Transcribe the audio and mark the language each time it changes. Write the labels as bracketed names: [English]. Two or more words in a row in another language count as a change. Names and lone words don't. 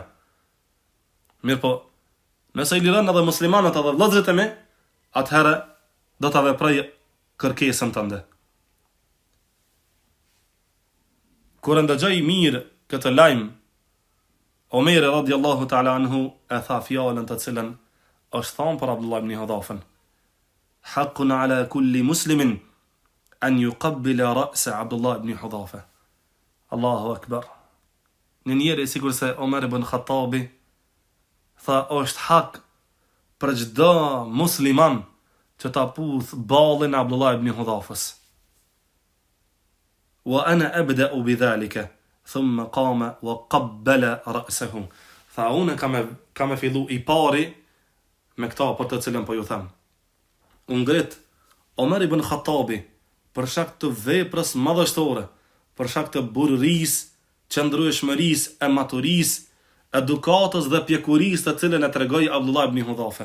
[Albanian] Mirë po, nëse i liron edhe muslimanët edhe vëllezërit e mi, atëherë do ta veproj kërkesën tënde. Kur ndëgjoi mirë këtë lajm, Omeri [Arabic] رضي الله تعالى عنه [Albanian] e tha fjalën të cilën është thënë për Abdullah ibn Hudhafën: [Arabic] حق على كل مسلم أن يقبل رأس عبد الله بن حذافة. الله أكبر. [Albanian] Në njëri sikur se Omer ibn Khattabi tha, është hak për çdo musliman që ta puth ballin Abdullah ibn Hudhafës. [Arabic] وأنا أبدأ بذلك ثم قام وقبل رأسه. [Albanian] Tha, unë kam e fillu i pari me këta për të cilën po ju them. Ngrit Omer ibn Khattabi për shkak të veprës madhështore, për shkak të burërisë, qëndrueshmërisë, e maturisë, edukatës dhe pjekurisë të cilën e tregoi Abdullah ibn Hudhafë.